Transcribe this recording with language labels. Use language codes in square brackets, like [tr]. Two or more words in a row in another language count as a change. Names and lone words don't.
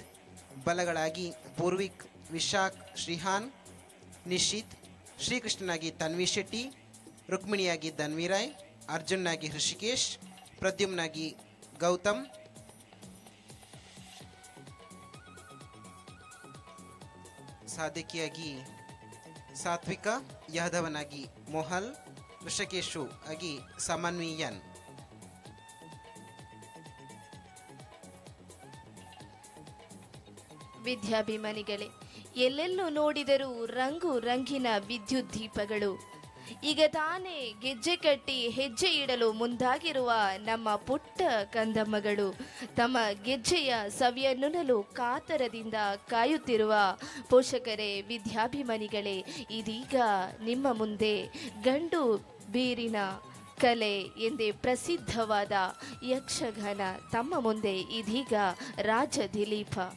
[kn] ಬಲಗಳಾಗಿ ಪೂರ್ವಿಕ್, ವಿಶಾಖ್, ಶ್ರೀಹಾನ್, ನಿಶಿತ್, ಶ್ರೀಕೃಷ್ಣನಾಗಿ ತನ್ವಿ ಶೆಟ್ಟಿ, ರುಕ್ಮಿಣಿಯಾಗಿ ಧನ್ವಿರಾಯ್, ಅರ್ಜುನ್ನಾಗಿ ಹೃಷಿಕೇಶ್, ಪ್ರದ್ಯುಮ್ನಾಗಿ ಗೌತಮ್, ಸಾಧಕಿಯಾಗಿ ಸಾತ್ವಿಕ, ಯಾದವನಾಗಿ ಮೋಹಲ್, ವೃಷಕೇಶು ಆಗಿ ಸಮನ್ವೀಯನ್. ವಿದ್ಯಾಭಿಮಾನಿಗಳೇ, ಎಲ್ಲೆಲ್ಲೂ ನೋಡಿದರೂ ರಂಗು ರಂಗಿನ ವಿದ್ಯುತ್ ದೀಪಗಳು. ಈಗ ತಾನೇ ಗೆಜ್ಜೆ ಕಟ್ಟಿ ಹೆಜ್ಜೆ ಇಡಲು ಮುಂದಾಗಿರುವ ನಮ್ಮ ಪುಟ್ಟ ಕಂದಮ್ಮಗಳು, ತಮ್ಮ ಗೆಜ್ಜೆಯ ಸವಿಯನ್ನುಣಲು ಕಾತರದಿಂದ ಕಾಯುತ್ತಿರುವ ಪೋಷಕರೇ, ವಿದ್ಯಾಭಿಮಾನಿಗಳೇ, ಇದೀಗ ನಿಮ್ಮ ಮುಂದೆ ಗಂಡು ಬೀರಿನ ಕಲೆ ಎಂದೇ ಪ್ರಸಿದ್ಧವಾದ ಯಕ್ಷಗಾನ ತಮ್ಮ ಮುಂದೆ ಇದೀಗ ರಾಜ ದಿಲೀಪ.